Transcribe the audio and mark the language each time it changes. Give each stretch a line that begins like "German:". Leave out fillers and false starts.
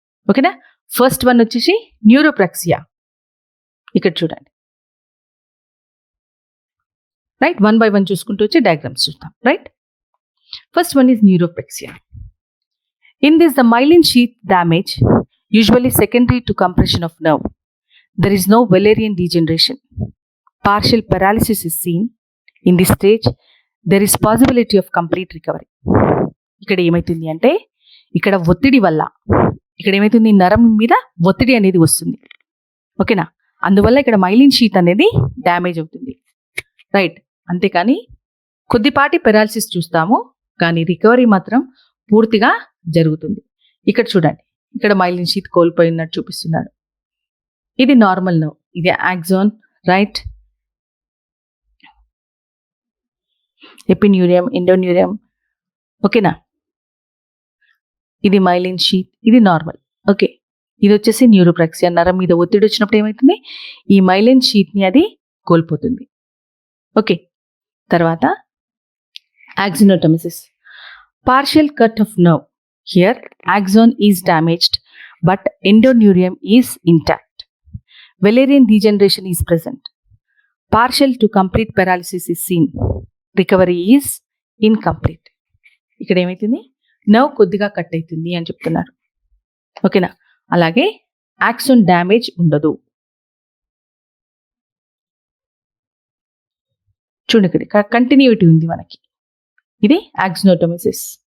Telugu: ఓకేనా, first one వచ్చేసి న్యూరోప్రాక్సియా. ఇక్కడ చూడండి, రైట్.
English: 1 by 1
Telugu: చూసుకుంటూ వచ్చి డయాగ్రామ్స్ చూద్దాం, right. First one is న్యూరోప్రాక్సియా.
English: In this the myelin sheath damage, usually secondary to compression of nerve. There is no Wallerian degeneration. Partial paralysis is seen. In this stage, there is possibility of complete recovery.
Telugu: ఇక్కడ ఏమైతుంది అంటే, ఇక్కడ ఒత్తిడి వల్ల ఇక్కడ ఏమైతుంది? నరం మీద ఒత్తిడి అనేది వస్తుంది. ఓకేనా, అందువల్ల ఇక్కడ మైలిన్ షీత్ అనేది డ్యామేజ్ అవుతుంది, రైట్. అంతేకాని కొద్దిపాటి పెరాలసిస్ చూస్తాము, కానీ రికవరీ మాత్రం పూర్తిగా జరుగుతుంది. ఇక్కడ చూడండి, ఇక్కడ మైలిన్ షీత్ కోల్పోయినట్టు చూపిస్తున్నాడు. ఇది నార్మల్ నర్వ్, ఇది యాక్సాన్, రైట్. ఎపిన్యూరియం, ఎండోన్యూరియం, ఓకేనా. ఇది మైలిన్ షీత్, ఇది నార్మల్. ఓకే, ఇది వచ్చేసి న్యూరోప్రాక్సియా. నరం మీద ఒత్తిడి వచ్చినప్పుడు ఏమవుతుంది, ఈ మైలిన్ షీట్ని అది కోల్పోతుంది.
English: okay,
Telugu: తర్వాత
English: Axonotmesis, partial cut off nerve. Here axon is damaged but endoneurium is intact. Valerian degeneration is present. Partial to complete paralysis is seen. Recovery is incomplete.
Telugu: ఇక్కడ ఏమైతుంది, నర్వ్ కొద్దిగా కట్ అవుతుంది అని చెప్తున్నారు. ఓకేనా. అలాగే యాక్సోన్ డ్యామేజ్ ఉండదు. చూడండి, ఇక్కడ కంటిన్యూటీ ఉంది మనకి. ఇది యాక్సినోటోమిసిస్.